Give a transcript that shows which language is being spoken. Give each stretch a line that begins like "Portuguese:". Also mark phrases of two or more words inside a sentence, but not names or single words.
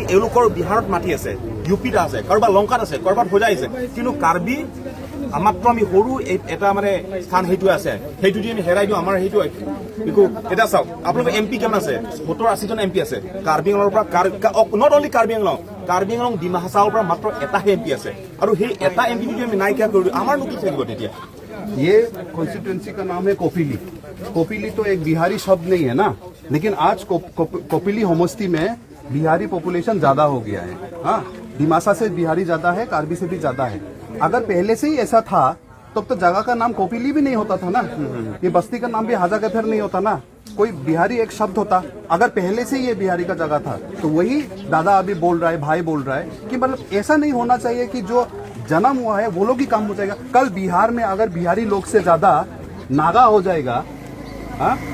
Assamese: এওঁলোকৰ বিহাৰত মাটি আছে ইউ পিত আছে কাৰোবাৰ লংকাত আছে কাৰোবাৰ হোজাই আছে কিন্তু কাৰ্বি মাত্ৰ আমি সৰু এটা মানে স্থান সেইটো আছে সেইটো যদি আমি হেৰাই দিওঁ আমাৰ সেইটো একো এটা চাওক আপোনালোকৰ এম পি কিমান আছে 70-80 জন এম পি আছে কাৰ্বি আংলঙৰ পৰা
English: not only
Assamese: কাৰ্বি আংলং ডিমা হাছাওৰ পৰা মাত্ৰ এটাহে এম পি আছে আৰু সেই এটা এম পি যদি আমি নাইকিয়া কৰি দিওঁ আমাৰ নো কি থাকিব তেতিয়া
Hindi: ये कॉन्स्टिट्यूएंसी का नाम है कोपिली कोपिली तो एक बिहारी शब्द नहीं है ना लेकिन आज कोपिली समष्टि में बिहारी पॉपुलेशन ज्यादा हो गया है हाँ डिमासा से बिहारी ज्यादा है कार्बी से भी ज्यादा है अगर पहले से ही ऐसा था तब तो जगह का नाम कोपिली भी नहीं होता था ना ये बस्ती का नाम भी हाजा गफर नहीं होता ना कोई बिहारी एक शब्द होता अगर पहले से ये बिहारी का जगह था तो वही दादा अभी बोल रहा है भाई बोल रहा है कि मतलब ऐसा नहीं होना चाहिए कि जो जन्म हुआ है वो लोग ही काम हो जाएगा कल बिहार में अगर बिहारी लोग से ज्यादा नागा हो जाएगा हाँ